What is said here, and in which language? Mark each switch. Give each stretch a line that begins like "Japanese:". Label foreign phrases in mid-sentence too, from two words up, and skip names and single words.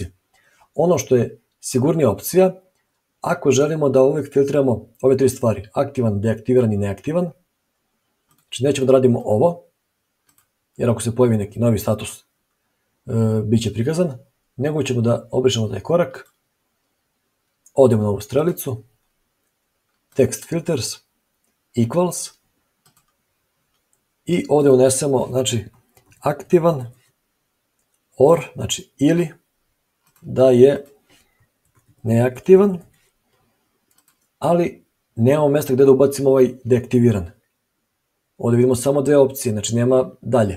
Serbian: Ono što je sigurnija opcija, ako želimo da uvek filtriramo ove 3 stvari, aktivan, deaktiviran i neaktivan, znači nećemo da radimo ovo, jer ako se pojavi neki novi status, bit će prikazan, nego ćemo da obrišemo taj korak, odemo na ovu strelicu,
English: text filters, equals,
Serbian: i ovdje unesemo, znači, aktivan, or, znači ili da je neaktivan, ali nemamo mjesta gdje da ubacimo ovaj deaktiviran. Ovdje vidimo samo 2 opcije, znači nema dalje.